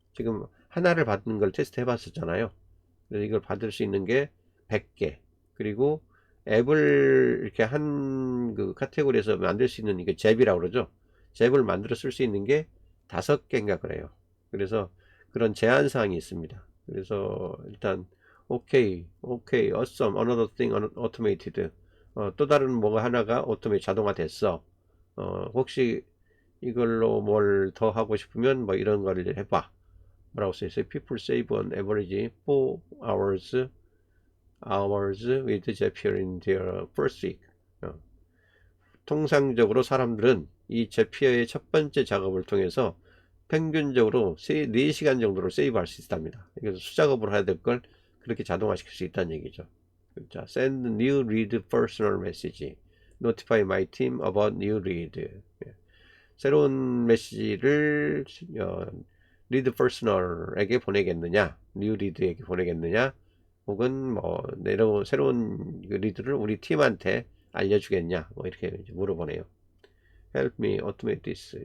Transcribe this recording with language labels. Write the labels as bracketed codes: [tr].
[ko] 지금 하나를 받는 걸 테스트 해 봤었잖아요. 그래서 이걸 받을 수 있는 게 100개. 그리고 앱을 이렇게 한 그 카테고리에서 만들 수 있는 이게 잽이라고 그러죠. 잽을 만들어 쓸 수 있는 게 5개인가 그래요. 그래서 그런 제한 사항이 있습니다. 그래서 일단 오케이, [en] awesome, another thing automated. [ko] 또 다른 뭐가 하나가 오토메이트 자동화 됐어. 혹시 이걸로 뭘 더 하고 싶으면 뭐 이런 거를 해봐. 뭐라고 써있어요? [en] People save on average 4 hours with Zapier in their first week. [ko] 통상적으로 사람들은 이 제피어의 첫 번째 작업을 통해서 평균적으로 4시간 정도를 세이브할 수 있답니다. 그래서 수작업으로 해야 될 걸 그렇게 자동화시킬 수 있다는 얘기죠. 자, [en] send new read personal message. notify my team about new read. [ko] 새로운 메시지를 리드 퍼스널에게 보내겠느냐, 뉴 리드에게 보내겠느냐, 혹은 뭐 새로운 리드를 우리 팀한테 알려주겠냐, 뭐 이렇게 물어보네요. [en] Help me automate this.